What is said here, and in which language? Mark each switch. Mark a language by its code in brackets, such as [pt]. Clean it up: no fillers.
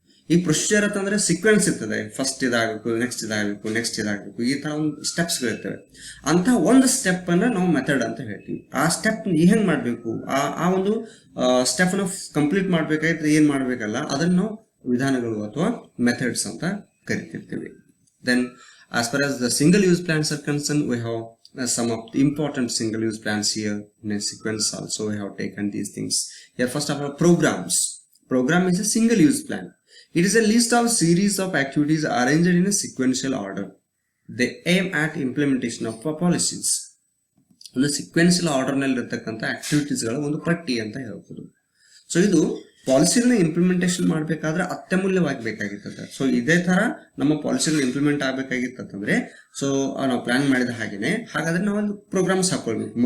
[kn] ಈ ಪ್ರೊಸೀಜರ್ ಅಂತಂದ್ರೆ ಸೀಕ್ವೆನ್ಸ್ ಇರ್ತದೆ. ಫಸ್ಟ್ ಇದಾಗಬೇಕು, ನೆಕ್ಸ್ಟ್ ಇದಾಗಬೇಕು, ನೆಕ್ಸ್ಟ್ ಇದಾಗಬೇಕು, ಈ ತರ ಒಂದು ಸ್ಟೆಪ್ಸ್ ಗಳಿರ್ತವೆ. ಅಂತ ಒಂದು ಸ್ಟೆಪ್ ಅನ್ನ ನಾವು ಮೆಥಡ್ ಅಂತ ಹೇಳ್ತೀವಿ. ಆ ಸ್ಟೆಪ್ ಹೆಂಗ್ ಮಾಡ್ಬೇಕು, ಆ ಒಂದು ಸ್ಟೆಪ್ ನ ಕಂಪ್ಲೀಟ್ ಮಾಡ್ಬೇಕಾದ್ರೆ ಏನ್ ಮಾಡ್ಬೇಕಲ್ಲ ಅದನ್ನ ನಾವು ವಿಧಾನಗಳು ಅಥವಾ ಮೆಥಡ್ಸ್ ಅಂತ ಕರಿತಿರ್ತೀವಿ. [en] Then as far as the single use plans are concerned, we have some of the important single use plans here in a sequence also. We have taken these things here. First of all, programs. Program is a single use plan. It is a list of series of activities arranged in a sequential order. They aim at implementation of policies. [kn] ಒಂದು sequential order ನಲ್ಲಿ ಇರತಕ್ಕಂಥ ಆಕ್ಟಿವಿಟೀಸ್ಗಳ ಒಂದು ಪಟ್ಟಿ ಅಂತ ಹೇಳ್ಬೋದು. So ಇದು ಪಾಲಿಸಿಗಳನ್ನ implementation ಮಾಡಬೇಕಾದ್ರೆ ಅತ್ಯಮೂಲ್ಯವಾಗಿ ಬೇಕಾಗಿರ್ತದೆ. So ಇದೇ ತರ ನಮ್ಮ ಪಾಲಿಸಿಗಳು ಇಂಪ್ಲಿಮೆಂಟ್ ಆಗ್ಬೇಕಾಗಿತ್ತಂದ್ರೆ ಸೊ ನಾವು ಪ್ಲಾನ್ ಮಾಡಿದ ಹಾಗೇನೆ ಹಾಗಾದ್ರೆ ನಾವು ಒಂದು ಪ್ರೋಗ್ರಾಮ್ಸ್ ಹಾಕೊಳ್ಬೇಕು.